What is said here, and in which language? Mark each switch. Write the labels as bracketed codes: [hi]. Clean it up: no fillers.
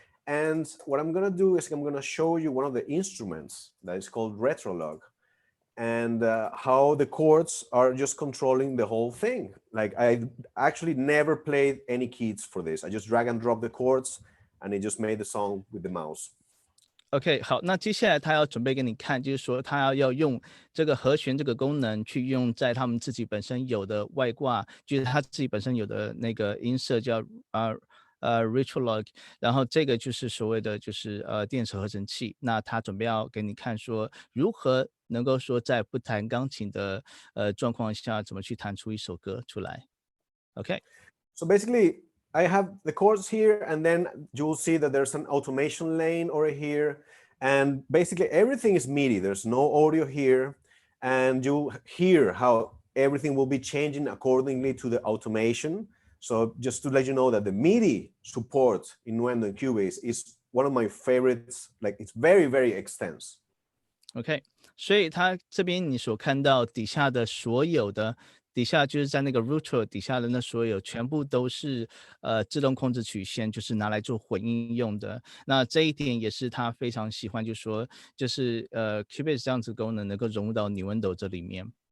[en] And what I'm going to do is I'm going to show you one of the instruments that is called Retrolog. And how the chords are just controlling the whole thing. Like I actually never played any keys for this. I just drag and drop the chords, and it just made the song with the mouse. [zh] OK， 好，那接下来他要准备给你看，就是说他要用这个和弦这个功能去用在他们自己本身有的外挂，就是他自己本身有的那个音色叫 Retrolog， 然后这个就是所谓的就是电池合成器。那他准备要给你看说如何能够说在不弹钢琴的状况下，怎么去弹出一首歌出来。 Okay. [en] So basically, I have the chords here, and then you'll see that there's an automation lane over here. And basically everything is MIDI. There's no audio here. And you'll hear how everything will be changing accordingly to the automation. So just to let you know that the MIDI support in Nuendo and Cubase is one of my favorites. Like it's very, very extensive. [zh] OK， 所以它这边你所看到底下的所有的底下就是在那个 Retrolog 底下的那所有全部都是自动控制曲线，就是拿来做混音用的。那这一点也是他非常喜欢，就是说就是Cubase 这样子功能能够融入到 Nuendo 这里面。